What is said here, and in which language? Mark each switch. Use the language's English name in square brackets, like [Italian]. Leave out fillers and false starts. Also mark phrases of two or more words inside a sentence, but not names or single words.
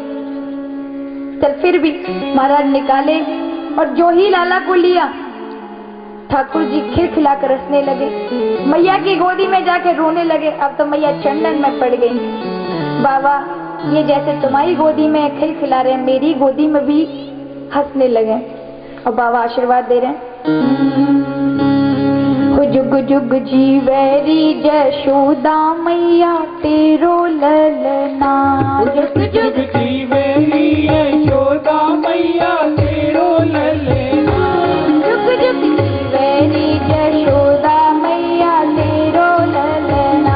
[Hindi] चल फिर भी महाराज निकाले और जो ही लाला को लिया ठाकुर जी खिलखिलाकर हंसने लगे, मैया की गोदी में जाके रोने लगे। अब तो मैया चंदन में पड़ गई। बाबा ये जैसे तुम्हारी गोदी में खिलखिला रहे हैं, मेरी गोदी में भी हंसने लगे। और बाबा आशीर्वाद दे रहे हैं [Braj] जुग जुग जीवेरी जशोदा मैया तेरो ललना, जुग जुग जीवेरी यशोदा मैया तेरो ललना, जुग जुग जीवेरी जशोदा मैया तेरो ललना,